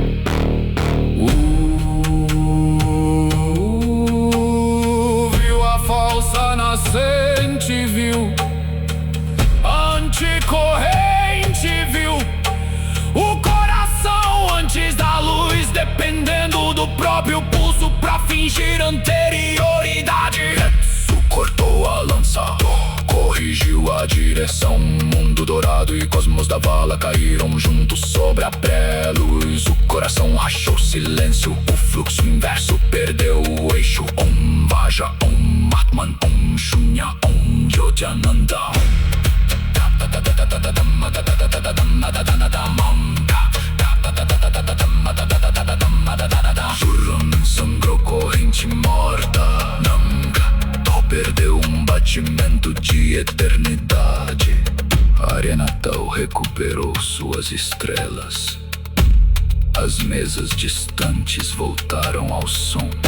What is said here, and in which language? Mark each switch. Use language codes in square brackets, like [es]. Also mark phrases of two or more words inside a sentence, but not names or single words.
[pt] Viu a falsa nascente, viu anticorrente, viu o coração antes da luz, dependendo do próprio pulso pra fingir anterioridade. Retsu cortou a lança, corrigiu a direção. Mundo dourado e cosmos da vala caíram juntos sobre a pré-luz. O coração rachou silêncio, o fluxo inverso perdeu o eixo. [sa] ॐ वज ॐ आत्मन् ॐ शून्य ॐ योजनानन्द. [pt] Zuran sangrou corrente morta. Namka perdeu um batimento de eternidade. Arenatal recuperou suas estrelas. As mesas distantes voltaram ao som.